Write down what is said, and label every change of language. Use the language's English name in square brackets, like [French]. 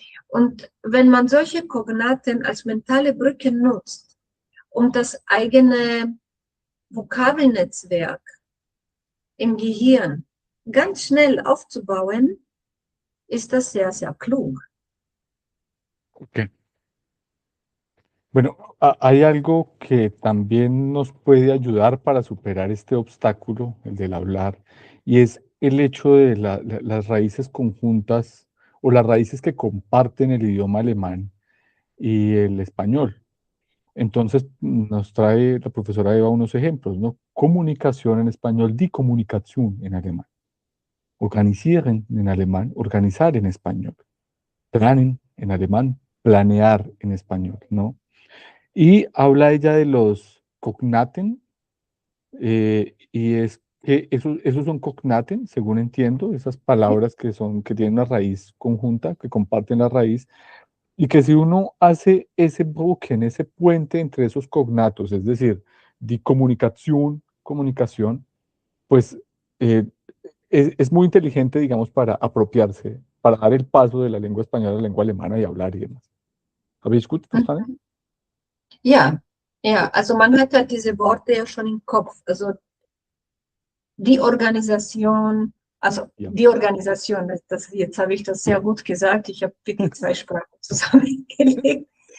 [German] Und wenn man solche Kognaten als mentale Brücke nutzt, um das eigene Vokabelnetzwerk im Gehirn ganz schnell aufzubauen, ist das sehr, sehr klug. Ok. [Spanish] Bueno, hay algo que también nos puede ayudar para superar este obstáculo, el del hablar, y es el hecho de las raíces conjuntas o las raíces que comparten el idioma alemán y el español. Entonces nos trae la profesora Eva unos ejemplos, ¿no? Comunicación en español, die Kommunikation en alemán. Organisieren en alemán, organizar en español. Planen en alemán, planear en español, ¿no? Y habla ella de los cognaten, y es que esos son cognaten, según entiendo, esas palabras que tienen una raíz conjunta, que comparten la raíz, Y que si uno hace ese buque, en ese puente entre esos cognatos, es decir, de comunicación, comunicación, pues eh, es muy inteligente, digamos, para apropiarse, para dar el paso de la lengua española a la lengua alemana y hablar y demás. [German] Habe ich gut verstanden? Mhm. Ja, ja, also man hat halt diese Worte ja schon im Kopf. Also die Organisation, also Ja. die Organisation, jetzt habe ich das sehr gut gesagt, ich habe wirklich zwei Sprachen zusammengelegt.